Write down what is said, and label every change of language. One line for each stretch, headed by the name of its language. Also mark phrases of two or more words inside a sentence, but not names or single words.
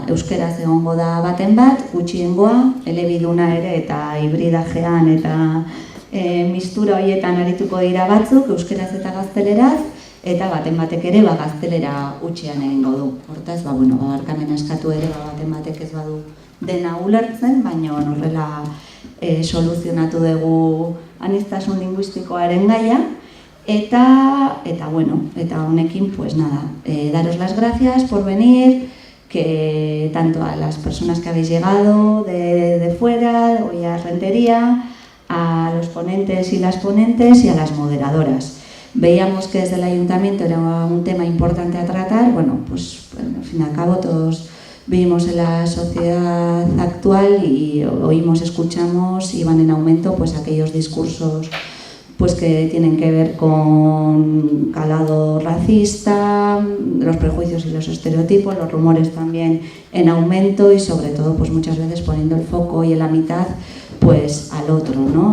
Basque: Euskeraz egongo da baten bat, gutxiengoa, elebiduna ere eta hibridajean eta mistura horietan arituko dira batzuk, euskeraz eta gazteleraz, eta baten batek ere gaztelera utxean egingo du. Hortaz, barkamena eskatu ere baten batek ez badu dena ulertzen, baina horrela soluzionatu dugu aniztasun linguistikoaren gaia. Eta honekin,
Spanish: pues nada, daros las gracias por venir, que tanto a las personas que habéis llegado de fuera, hoy a Rentería, a los ponentes y las ponentes y a las moderadoras. Veíamos que desde el ayuntamiento era un tema importante a tratar, pues al fin y al cabo todos vivimos en la sociedad actual y oímos, escuchamos y van en aumento pues aquellos discursos pues que tienen que ver con calado racista, los prejuicios y los estereotipos, los rumores también en aumento y sobre todo pues muchas veces poniendo el foco y en la mitad pues al otro, ¿no?